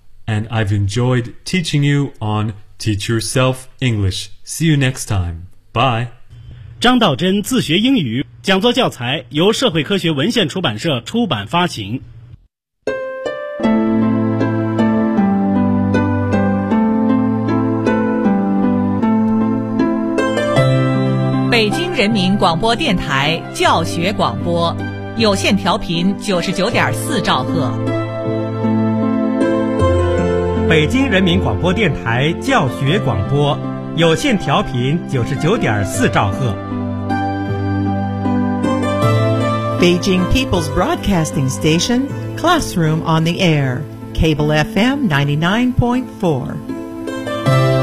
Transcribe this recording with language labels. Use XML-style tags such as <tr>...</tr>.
<en>And I've enjoyed teaching you on Teach Yourself English. See you next time. Bye.</en> <zh>张道真自学英语讲座教材由社会科学文献出版社出版发行。北京人民广播电台教学广播，有线调频99.4兆赫。北京人民广播电台教学广播，有线调频99.4兆赫。</zh> <en>Beijing People's Broadcasting Station, Classroom on the Air, Cable FM 99.4.</en>